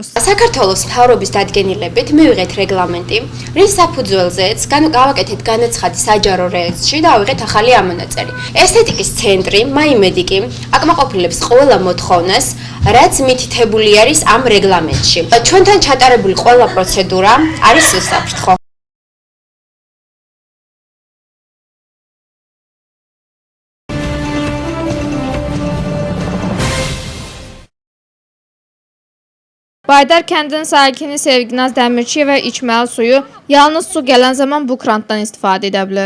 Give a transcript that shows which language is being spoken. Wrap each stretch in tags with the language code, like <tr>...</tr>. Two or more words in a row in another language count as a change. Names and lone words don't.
<ka>საქართველოს მთავრობის დადგენილებით მივიღეთ რეგლამენტი, რის საფუძველზეც გავაკეთეთ განაცხადი საჯარო რეესტრში და ავიღეთ ახალი ამონაწერი. ესთეტიკის ცენტრი ცენტრი MyMedic აკმაყოფილებს ყველა მოთხოვნას, რაც მითითებული არის ამ რეგლამენტში. ჩვენთან ჩატარებული ყველა პროცედურა არის უსაფრთხო.</ka> <az>Baydar kəndinin sakini Sevginaz Dəmirçiyeva içməli suyu yalnız su gələn zaman bu krantdan istifadə edə bilər.</az>